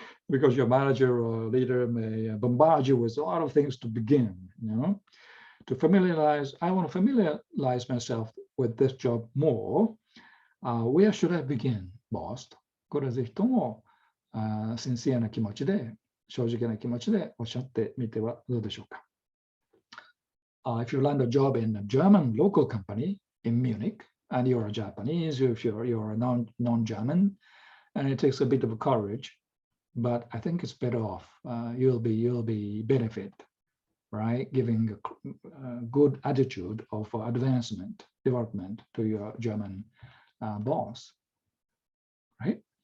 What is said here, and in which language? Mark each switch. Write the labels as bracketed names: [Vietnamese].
[English] because your manager or leader may bombard you with a lot of things to begin, to familiarize. I want to familiarize myself with this job more. Where should I begin, boss? [Japanese] これぜひともシンシアな気持ちで、正直な気持ちでおっしゃってみてはどうでしょうか。 [English] If you land a job in a German local company in Munich, and you're a Japanese, if you're a non-German, and it takes a bit of courage, but I think it's better off. You'll be benefit, right? Giving a good attitude of advancement, development to your German boss, right?